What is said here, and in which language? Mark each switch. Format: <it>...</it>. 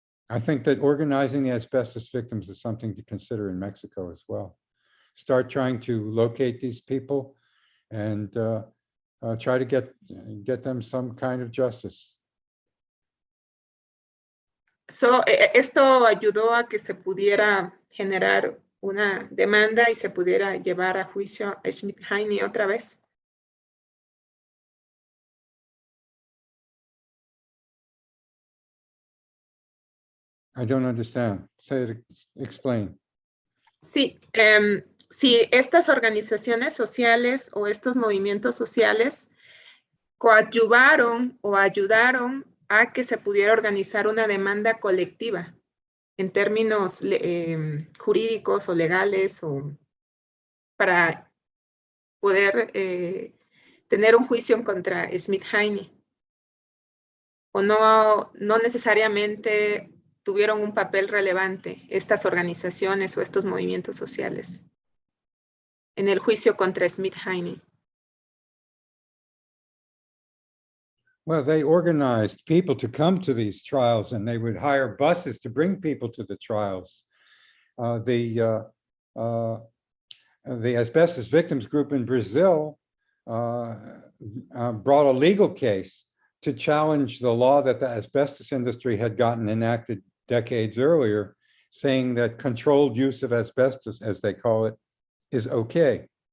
<en>I think that organizing the asbestos victims is something to consider in Mexico as well. Start trying to locate these people and try to get them some kind of justice.</en> <es>So, esto ayudó a que se pudiera generar una demanda y se pudiera llevar a juicio a Schmidt-Heine otra vez.</es> <en>I don't understand. Say it, explain.</en> <es>Sí, si estas organizaciones sociales o estos movimientos sociales coadyuvaron o ayudaron a que se pudiera organizar una demanda colectiva en términos jurídicos o legales o para poder tener un juicio contra Schmidt-Heine. O no necesariamente tuvieron un papel relevante estas organizaciones o estos movimientos sociales en el juicio contra Schmidt-Heine.</es> <en>Well, they organized people to come to these trials, and they would hire buses to bring people to the trials. The asbestos victims group in Brazil brought a legal case to challenge the law that the asbestos industry had gotten enacted decades earlier, saying that controlled use of asbestos, as they call it, is okay.</en>